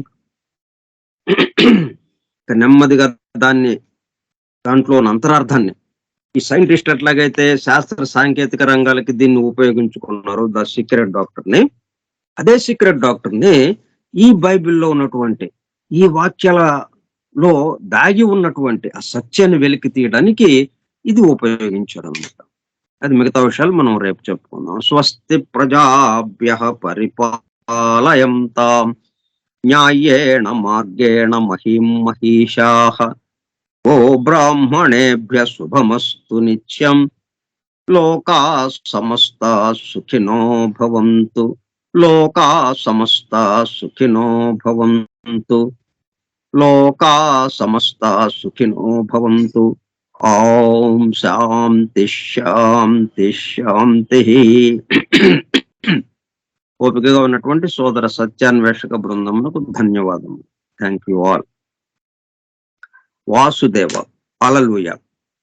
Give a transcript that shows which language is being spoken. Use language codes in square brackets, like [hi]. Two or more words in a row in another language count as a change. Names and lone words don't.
[te] నెమ్మదిగా దాంట్లో అంతరార్థాన్ని ఈ సైంటిస్ట్ ఎట్లాగైతే శాస్త్ర సాంకేతిక రంగాలకి దీన్ని ఉపయోగించుకున్నారు, [en] the secret doctor [te] ని, అదే [en] secret doctor [te] ని ఈ బైబిల్లో ఉన్నటువంటి ఈ వాక్యాలలో దాగి ఉన్నటువంటి ఆ సత్యాన్ని వెలికి తీయడానికి ఇది ఉపయోగించారు అన్నమాట. అది మిగతా విషయాలు మనం రేపు చెప్పుకుందాం. [sa] స్వస్తి ప్రజాభ్యః పరిపాలయంతాం న్యాయేణ మార్గేణ మహిం మహిషాః. ఓ బ్రాహ్మణేభ్యః శుభమస్తు నిత్యం. లోకాః సమస్తాః సుఖినో భవంతు. లోకాః సమస్తాః సుఖినో భవంతు. లోకాః సమస్తాః సుఖినో భవంతు. ఓం శాంతి శాంతి శాంతి. [te] ఓపికగా ఉన్నటువంటి సోదర సత్యాన్వేషక బృందమునకు ధన్యవాదములు. [en] thank you all. వాసుదేవ. హల్లెలూయా.